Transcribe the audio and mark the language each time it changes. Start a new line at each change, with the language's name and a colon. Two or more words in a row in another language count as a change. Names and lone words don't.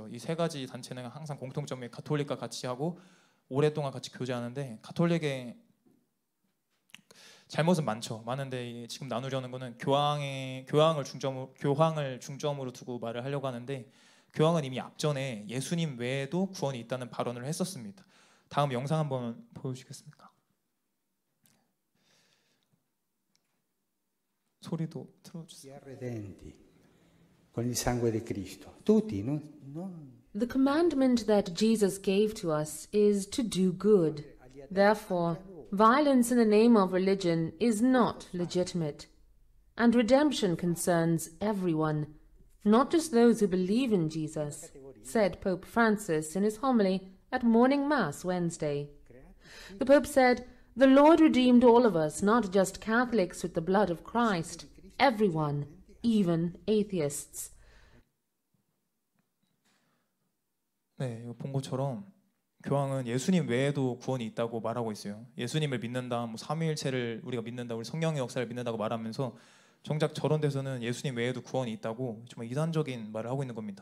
Korean: 이 세 가지 단체는 항상 공통점이 가톨릭과 같이 하고 오랫동안 같이 교제하는데 가톨릭의 잘못은 많은데 지금 나누려는 거는 교황을 중점으로 두고 말을 하려고 하는데 교황은 이미 앞전에 예수님 외에도 구원이 있다는 발언을 했었습니다. 다음 영상 한번 보여주시겠습니까? 소리도 틀어주세요.
Italian: Con il sangue di Cristo. Tutti,
English: The commandment that Jesus gave to us is to do good. Therefore, violence in the name of religion is not legitimate. And redemption concerns everyone, not just those who believe in Jesus, said Pope Francis in his homily at Morning Mass Wednesday. The Pope said, "The Lord redeemed all of us, not just Catholics with the blood of Christ, everyone, even atheists."
Korean: 네, 이거 본 것처럼 교황은 예수님 외에도 구원이 있다고 말하고 있어요. 예수님을 믿는다, 뭐 삼위일체를 우리가 믿는다, 우리 성령의 역사를 믿는다고 말하면서 정작 저런 데서는 예수님 외에도 구원이 있다고 정말 이단적인 말을 하고 있는 겁니다.